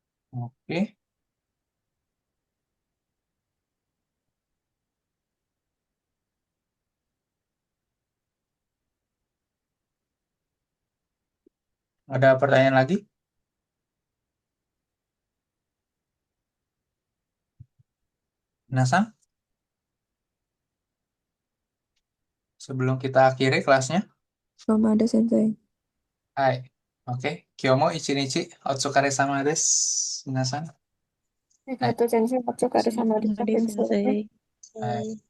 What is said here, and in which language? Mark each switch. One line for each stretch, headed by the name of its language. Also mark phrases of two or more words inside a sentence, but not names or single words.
Indonesian: Oke. Ada pertanyaan lagi?
Japanese: Nasan?
Indonesian: Sebelum kita akhiri kelasnya. Belum ada sensei. Hai. Oke.
Japanese: 今日も一日お疲れ様です. Minasan. ありがとう、先生。お疲れ様でした、
Indonesian: Sama-sama deh,
Japanese: 先生。 Sensei. Hai.
Indonesian: Oke.